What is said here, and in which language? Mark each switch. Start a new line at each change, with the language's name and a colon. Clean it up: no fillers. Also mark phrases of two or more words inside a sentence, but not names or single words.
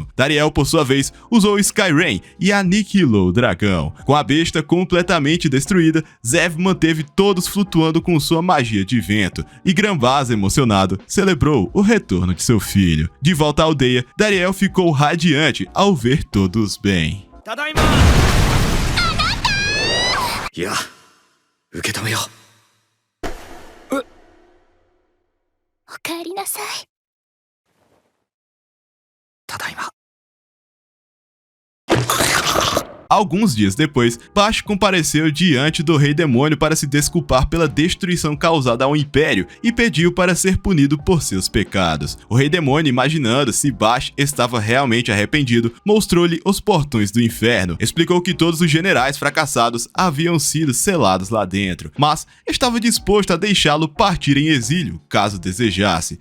Portuguese: Dariel, por sua vez, usou Sky Rain e aniquilou o dragão. Com a besta completamente destruída, Zev manteve todos flutuando com sua magia de vento, e Granbaza, emocionado, celebrou o retorno de seu filho. De volta à aldeia, Dariel ficou radiante ao ver todos bem.
Japanese: いや受け止めよう。おかえりなさい。ただいま。
Portuguese: Alguns dias depois, Basch compareceu diante do Rei Demônio para se desculpar pela destruição causada ao Império e pediu para ser punido por seus pecados. O Rei Demônio, imaginando se Basch estava realmente arrependido, mostrou-lhe os portões do inferno, explicou que todos os generais fracassados haviam sido selados lá dentro, mas estava disposto a deixá-lo partir em exílio, caso desejasse.